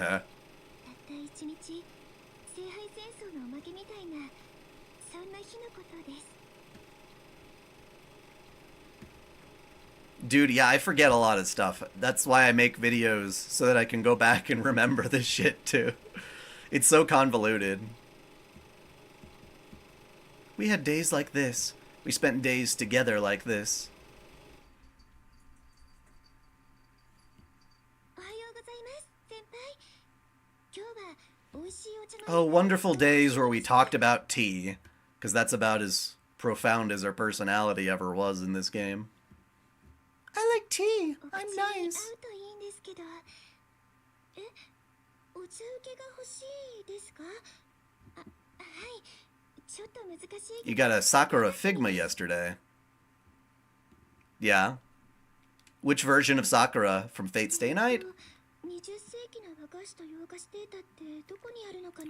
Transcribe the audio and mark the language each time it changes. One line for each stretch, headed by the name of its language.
Japanese: たった一日、聖杯戦争のおまけみたいな、そんな日のことです。
English: Dude, yeah, I forget a lot of stuff. That's why I make videos, so that I can go back and remember this shit, too. It's so convoluted. We had days like this. We spent days together like this.
Japanese: おはようございます、先輩。今日は美味しいお茶の。
English: Oh, wonderful days where we talked about tea. Because that's about as profound as her personality ever was in this game. I like tea.
Japanese: お口
English: I'm
Japanese: に
English: nice.
Japanese: 合うといいんですけど。え、お茶受けが欲しいですか？あ、はい。ちょっと難しい。
English: You got a Sakura Figma yesterday. Yeah. Which version of Sakura from Fate Stay Night?
Japanese: 20世紀の和菓子と洋菓子データってどこにあるのかな？